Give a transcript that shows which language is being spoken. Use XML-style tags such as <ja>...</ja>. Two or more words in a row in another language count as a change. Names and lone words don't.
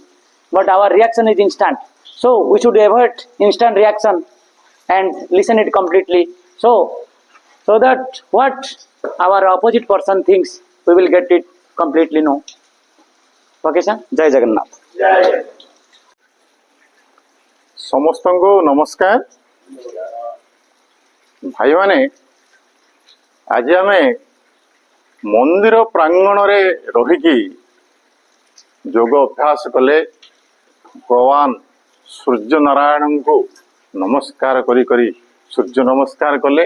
<en>But our reaction is instant. So we should avoid instant reaction and listen it completely. So that what our opposite person thinks, we will get it completely know. Okay, sir? Jai Jagannath. Jai.</en> <or>ସମସ୍ତଙ୍କୁ ନମସ୍କାର। ଭାଇମାନେ, ଆଜି ଆମେ ମନ୍ଦିର ପ୍ରାଙ୍ଗଣରେ ରହିକି ଯୋଗ ଅଭ୍ୟାସ କଲେ, ଭଗବାନ ସୂର୍ଯ୍ୟ ନାରାୟଣଙ୍କୁ ନମସ୍କାର କରି କରି ସୂର୍ଯ୍ୟ ନମସ୍କାର କଲେ।</or>